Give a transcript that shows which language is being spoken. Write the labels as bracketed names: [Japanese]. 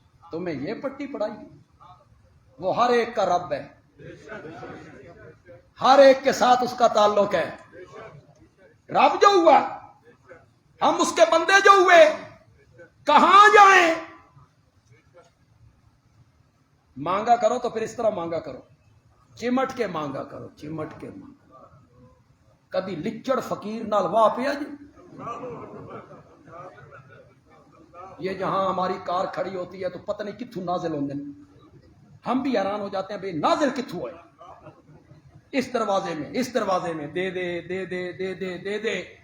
[Urdu] تمہیں یہ پٹی پڑھائی؟ وہ ہر ایک کا رب ہے، ہر ایک کے ساتھ اس کا تعلق ہے. رب جو ہوا، ہم اس کے بندے جو ہوئے، کہاں جائیں؟ مانگا کرو تو پھر اس طرح مانگا کرو، چمٹ کے مانگا کرو، چمٹ کے مانگا. [Punjabi] کبھی لچڑ فقیر نال واہ پیا جی. [Urdu] یہ جہاں ہماری کار کھڑی ہوتی ہے تو پتہ نہیں [Punjabi] کتھوں نازل ہوندے [Urdu] ہیں، ہم بھی حیران ہو جاتے ہیں بھئی [Punjabi] نازل کتھوں ہے. [Urdu] اس دروازے میں، اس دروازے میں، دے دے دے دے دے دے دے دے.